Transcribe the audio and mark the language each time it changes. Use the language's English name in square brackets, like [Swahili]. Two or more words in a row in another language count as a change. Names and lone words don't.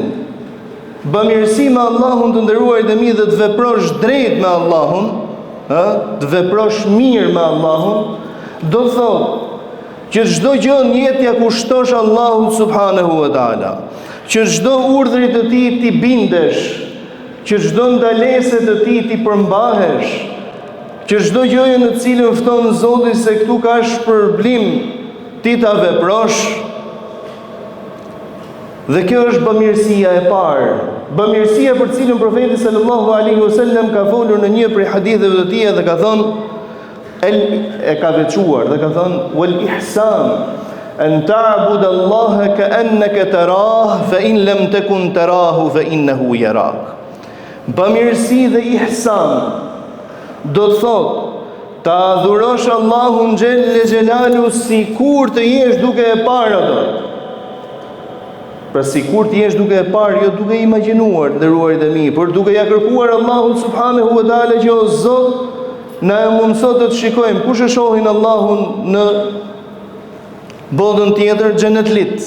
[Albanian] Bamirësi me Allahun, të nderuarit e mi, dhe të veprosh drejt me Allahun, të veprosh mirë me Allahun, do thot që çdo gjë në jetë ja kushtosh Allahut [Arabic] سبحانه وتعالى, [Albanian] që çdo urdhrit të tij ti bindesh, që çdo ndalesë të tij ti përmbahesh, që çdo gjë në të cilën fton Zoti se këtu ka shpërblim ti ta veprosh. Dhe kjo është bamirësia e parë, bamirësia për cilën profeti [Arabic] صلى الله عليه وسلم [Albanian] ka folur në një prej haditheve të tij dhe ka thënë, e ka veçuar dhe ka thënë: [Arabic] والإحسان أن تعبد الله كأنك تراه فإن لم تكن تراه فإنه يراك. [Albanian] Bamirësi dhe ihsan do të thotë ta adhurosh Allahun [Arabic] جل جلاله [Albanian] sikur të jesh duke e parë atë. Pra sikur të jesh duke e parë, jo duke imagjinuar, nderuarit e mi, por duke ja kërkuar Allahut [Arabic] سبحانه وتعالى [Albanian] që o Zot, na e mundëso të shikojmë kush e shohin Allahun në botën tjetër, xhenetlit.